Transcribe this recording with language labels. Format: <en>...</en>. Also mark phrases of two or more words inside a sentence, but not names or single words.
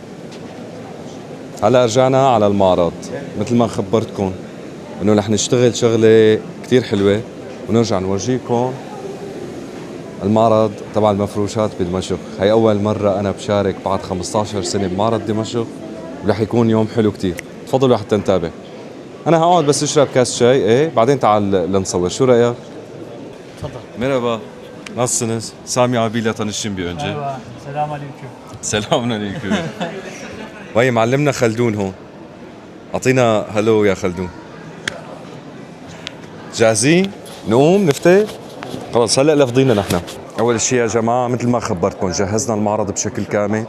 <ar>هلا رجعنا على المعرض مثل ما خبرتكم انه رح نشتغل شغله كثير حلوه، ونرجع نورجيكم المعرض تبع المفروشات بدمشق. هي أول مرة أنا بشارك بعد 15 سنة بمعرض دمشق، ورح يكون يوم حلو كتير. تفضلوا حتى نتابع. أنا هقعد بس أشرب كاس شاي، إيه بعدين تعال لنصور. شو رأيك؟ تفضل. مرحبا.</ar> <tr>nasılsınız? Sami abiyle tanıştım bir önce.</tr> <ar>ايوه السلام عليكم. سلام عليكم. وهي معلمنا خلدون هون. أعطينا هلو يا خلدون. جاهزين؟ نقوم نفتح؟ خلص هلا لفظينا نحن. اول شيء يا جماعه مثل ما خبرتكم جهزنا المعرض بشكل كامل.</ar>